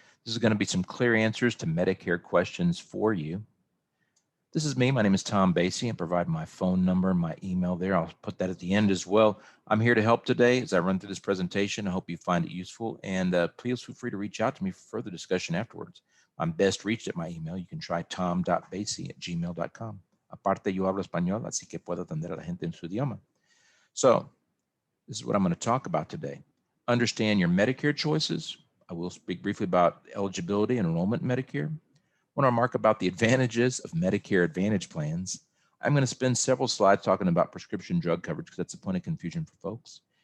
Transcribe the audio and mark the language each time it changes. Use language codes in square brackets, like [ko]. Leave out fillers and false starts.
[en] This is going to be some clear answers to Medicare questions for you. This is me. My name is Tom Basie and provide my phone number and my email there. I'll put that at the end as well. I'm here to help today as I run through this presentation. I hope you find it useful and please feel free to reach out to me for further discussion afterwards. I'm best reached at my email. You can try tom.basie@gmail.com. [es] Aparte, yo hablo español, así que puedo atender a la gente en su idioma. [en] So, this is what I'm going to talk about today. Understand your Medicare choices. I will speak briefly about eligibility and enrollment in Medicare. I want to remark about the advantages of Medicare Advantage plans. I'm going to spend several slides talking about prescription drug coverage because that's a point of confusion for folks.